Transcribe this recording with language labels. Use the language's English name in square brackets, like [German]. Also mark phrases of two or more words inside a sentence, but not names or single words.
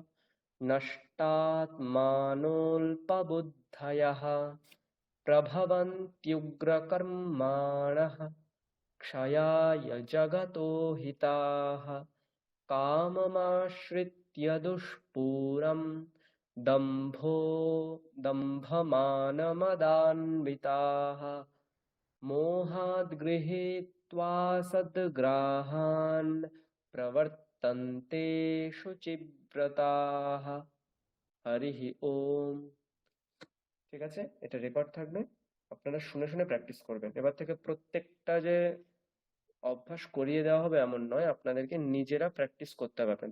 [Sanskrit] नष्टात्मानोऽल्पबुद्धयः प्रभवन्त्युग्रकर्माणः क्षयाय जगतो हिताः काममाश्रित्य दुष्पूरं दम्भमानमदान्विताः मोहाद् गृहीत्वा सद्ग्राहान् प्रवर्तन्ते শুচিব্রতাः হরিঃ ওম। [Bangla] ঠিক আছে, এটা রেকর্ড থাকবে, আপনারা শুনে শুনে প্র্যাকটিস করবেন। এবার থেকে প্রত্যেকটা যে অভ্যাস করিয়ে দেওয়া হবে এমন নয়, আপনাদেরকে নিজেরা প্র্যাকটিস করতে হবে আপনাদের।